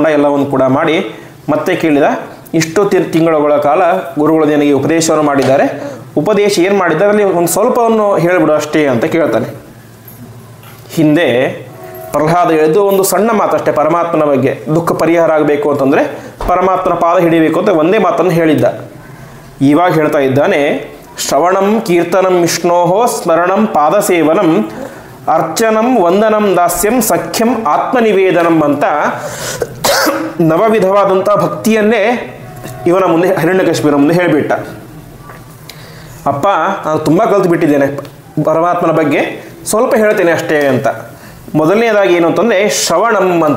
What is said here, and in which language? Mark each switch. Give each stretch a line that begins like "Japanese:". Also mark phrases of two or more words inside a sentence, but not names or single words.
Kannada: ಎಲ್ಲವನ್ನು ಕೂಡ ಮಾಡಿ ಮತ್ತೆ ಕೇಳಿದ, ಇಷ್ಟು ತಿಂಗಳುಗಳ ಕಾಲ ಗುರುಗಳು ನನಗೆ ಉಪದೇಶವನ್ನು ಮಾಡಿದ್ದಾರೆ, ಉಪದೇಶ ಏನು ಮಾಡಿದ್ದಾರೆ ಅಲ್ಲಿ ಒಂದು ಸ್ವಲ್ಪವನ್ನು ಹೇಳಿಬಿಡು ಅಷ್ಟೇ ಅಂತ ಕೇಳ್ತಾನೆ. ಹಿಂದೆ ಪ್ರಹ್ಲಾದ ಹೇಳಿದ್ದು ಒಂದು ಸಣ್ಣ ಮಾತಷ್ಟೇ ಪರಮಾತ್ಮನ ಬಗ್ಗೆ. ದುಃಖ ಪರಿಹಾರ ಆಗಬೇಕು ಅಂತಂದರೆ ಪರಮಾತ್ಮನ ಪಾದ ಹಿಡಿಬೇಕು ಅಂತ ಒಂದೇ ಮಾತನ್ನು ಹೇಳಿದ್ದ. ಇವಾಗ ಹೇಳ್ತಾ ಇದ್ದಾನೆ,
Sanskrit: ಶ್ರವಣಂ ಕೀರ್ತನಂ ವಿಷ್ಣೋಹೋ ಸ್ಮರಣಂ ಪಾದಸೇವನಂ ಅರ್ಚನಂ ವಂದನಂ ದಾಸ್ಯಂ ಸಖ್ಯಂ ಆತ್ಮನಿವೇದನಂ
Kannada: ಅಂತ ನವವಿಧವಾದಂಥ ಭಕ್ತಿಯನ್ನೇ ಇವನ ಮುಂದೆ ಹಿರಣ್ಯಕಶಿಪುವಿನ ಮುಂದೆ ಹೇಳಿಬಿಟ್ಟ. ಅಪ್ಪ, ನಾನು ತುಂಬ ಕಲಿತು ಬಿಟ್ಟಿದ್ದೇನೆ ಪರಮಾತ್ಮನ ಬಗ್ಗೆ, ಸ್ವಲ್ಪ ಹೇಳ್ತೇನೆ ಅಷ್ಟೇ ಅಂತ. ಮೊದಲನೇದಾಗಿ ಏನು ಅಂತಂದರೆ ಶ್ರವಣಂ ಅಂತ.